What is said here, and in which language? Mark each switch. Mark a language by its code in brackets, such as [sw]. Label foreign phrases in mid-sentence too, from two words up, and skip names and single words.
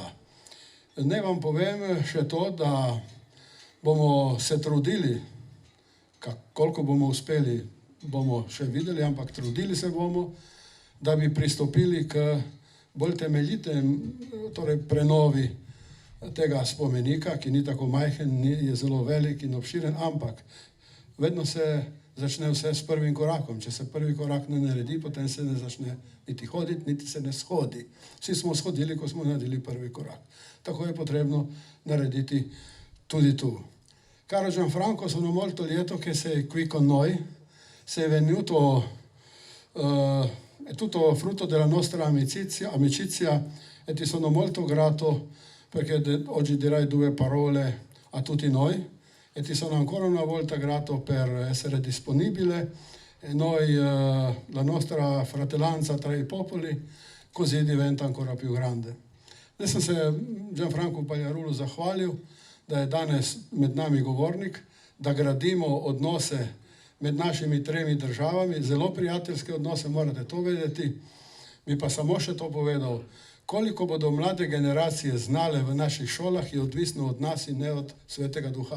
[sl] Naj vam povem še to, da bomo se trudili, koliko bomo uspeli, bomo še videli, ampak trudili se bomo, da bi pristopili k bolj temeljitem, torej prenovi tega spomenika, ki ni tako majhen, je zelo velik in obširen, ampak vedno se začne vse s prvim korakom. Če se prvi korak ne naredi, potem se ne začne niti hoditi, niti se ne shodi. Vsi smo shodili, ko smo naredili prvi korak. Tako je potrebno narediti tudi tu. [it] Caro Gianfranco, sono molto lieto che sei qui con noi. Sei venuto, è tutto frutto della nostra amicizia e ti sono molto grato perché oggi dirai 2 parole a tutti noi. E ti sono ancora una volta grato per essere disponibile e noi, la nostra fratellanza tra i popoli, così diventa ancora più grande. [sl] Jaz sem se Gianfrancu Pagliarulu zahvalil, da je danes med nami govornik, da gradimo odnose med našimi 3 državami, zelo prijateljske odnose, morate to vedeti. Bi pa samo še to povedal, koliko bodo mlade generacije znale v naših šolah, je odvisno od nas in ne od Svetega Duha.